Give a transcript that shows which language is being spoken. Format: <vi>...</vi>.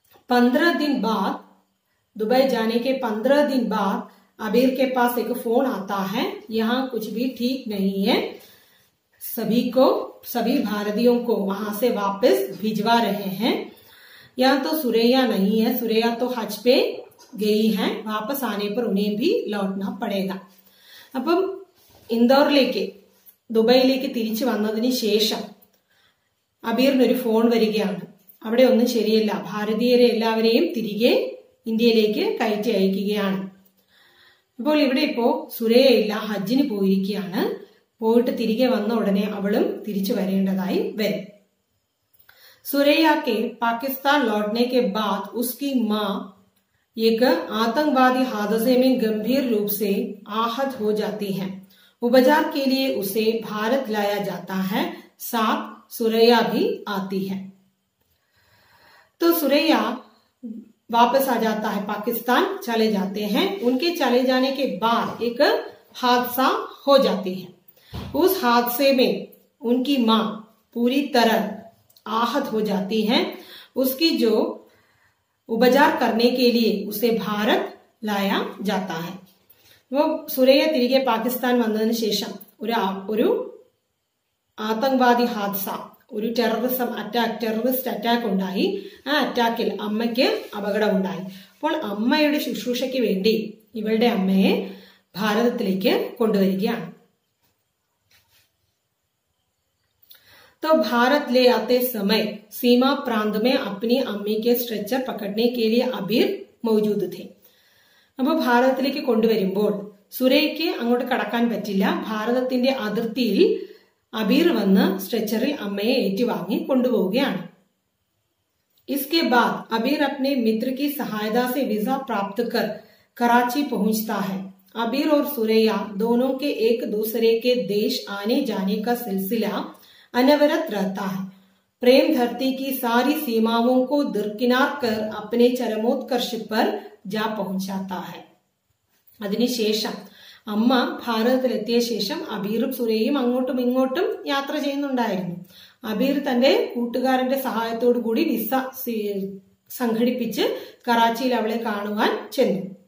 <hi>15 दिन बाद दुबई जाने के 15 दिन बाद अबीर के पास एक फोन आता है. यहाँ कुछ भी ठीक नहीं है. सभी भारतीयों को वहां से वापस भिजवा रहे हैं. यहाँ तो सुरैया नहीं है. सुरैया तो हज पे गई है. वापस आने पर उन्हें भी लौटना पड़ेगा.</hi> <ml>അപ്പം ഇൻഡോറിലേക്ക് ദുബൈയിലേക്ക് തിരിച്ചു വന്നതിന് ശേഷം അബീറിനൊരു ഫോൺ വരികയാണ്. അവിടെ ഒന്നും ശരിയല്ല. ഭാരതീയരെ എല്ലാവരെയും തിരികെ ഇന്ത്യയിലേക്ക് കയറ്റി അയക്കുകയാണ്. അപ്പോൾ ഇവിടെ ഇപ്പോ സുരയ്യ ഇല്ല, ഹജ്ജിന് പോയിരിക്കുകയാണ്. പോയിട്ട് തിരികെ വന്ന ഉടനെ അവളും തിരിച്ചു വരേണ്ടതായി വരും.</ml> <hi>सुरैया के पाकिस्तान लौटने के बाद उसकी मां एक आतंकवादी हादसे में गंभीर रूप से आहत हो जाती है. उपचार के लिए उसे भारत लाया जाता है. साथ सुरैया भी आती है. तो सुरैया वापस आ जाता है, पाकिस्तान चले जाते हैं. उनके चले जाने के बाद एक हादसा हो जाती है. उस हादसे में उनकी मां पूरी तरह आहत हो जाती है. उसकी जो उपचार करने के लिए उसे भारत लाया जाता है.</hi> <ml>वो സുരയ്യ തിരികെ പാകിസ്ഥാൻ വന്നതിന് ശേഷം ഒരു ആതങ്കവാദി ഹാദ്സ, ഒരു ടെററിസ്റ്റ് അറ്റാക്ക് ഉണ്ടായി. ആ അറ്റാക്കിൽ അമ്മയ്ക്ക് അപകടമുണ്ടായി. അപ്പോൾ അമ്മയുടെ ശുശ്രൂഷയ്ക്ക് വേണ്ടി ഇവളുടെ അമ്മയെ ഭാരതത്തിലേക്ക് കൊണ്ടുവരികയാണ്.</ml> <hi>तो भारत ले आते समय सीमा प्रांत में अपनी अम्मी के स्ट्रेचर पकड़ने के लिए अबीर मौजूद थे.</hi> <ml>അപ്പോൾ ഭാരതത്തിലേക്ക് കൊണ്ടുവരുമ്പോൾ സുരയ്യയ്ക്ക് അങ്ങോട്ട് കടക്കാൻ പറ്റില്ല. ഭാരതത്തിന്റെ അതിർത്തിയിൽ अबीर വന്ന് സ്ട്രെച്ചറിൽ അമ്മയെ ഏറ്റുവാങ്ങി കൊണ്ടുപോവുകയാണ്.</ml> <hi>इसके बाद अबीर अपने मित्र की सहायता से वीजा प्राप्त कर कराची पहुंचता है. अबीर और सुरैया दोनों के एक दूसरे के देश आने जाने का सिलसिला अनवरत रहता है. प्रेम धरती की सारी सीमाओं को दरकिनार कर अपने चरमोत्कर्ष पर जा पहुंचाता है.</hi> <ml>അതിനുശേഷം അമ്മ ഭാരതത്തിലെത്തിയ ശേഷം അബീറും സുരയ്യയും അങ്ങോട്ടും ഇങ്ങോട്ടും യാത്ര ചെയ്യുന്നുണ്ടായിരുന്നു. അബീർ തന്റെ കൂട്ടുകാരന്റെ സഹായത്തോടു കൂടി വിസ സംഘടിപ്പിച്ച് കറാച്ചിയിൽ അവളെ കാണുവാൻ ചെന്നു.</ml>